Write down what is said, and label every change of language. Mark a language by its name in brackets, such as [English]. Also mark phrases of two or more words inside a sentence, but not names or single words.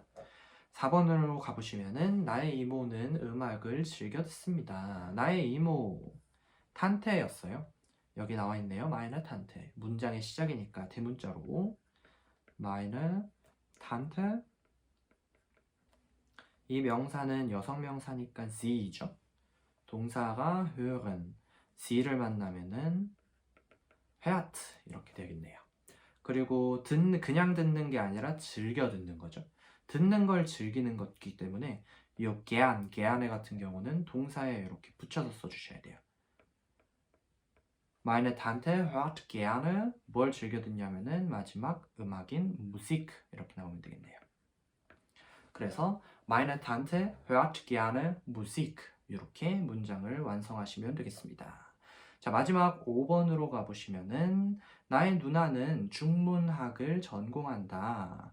[Korean] 4번으로 가보시면은 나의 이모는 음악을 즐겨 듣습니다. 나의 이모 탄테였어요. 여기 나와 있네요. [German] meine Tante. [Korean] 문장의 시작이니까 대문자로 [German] meine Tante. [Korean] 이 명사는 여성 명사니까 sie죠. 동사가 hören, sie를 만나면은 hört 이렇게 되겠네요. 그리고 그냥 듣는 게 아니라 즐겨 듣는 거죠. 듣는 걸 즐기는 것이기 때문에 이 gern 같은 경우는 동사에 이렇게 붙여서 써주셔야 돼요. [German] Meine Tante hört gerne [Korean] 뭘 즐겨 듣냐면은 마지막 음악인 Musik 이렇게 나오면 되겠네요. [German] 그래서 Meine Tante hört gerne Musik [Korean] 이렇게 문장을 완성하시면 되겠습니다. 자, 마지막 5번으로 가보시면은 나의 누나는 중문학을 전공한다.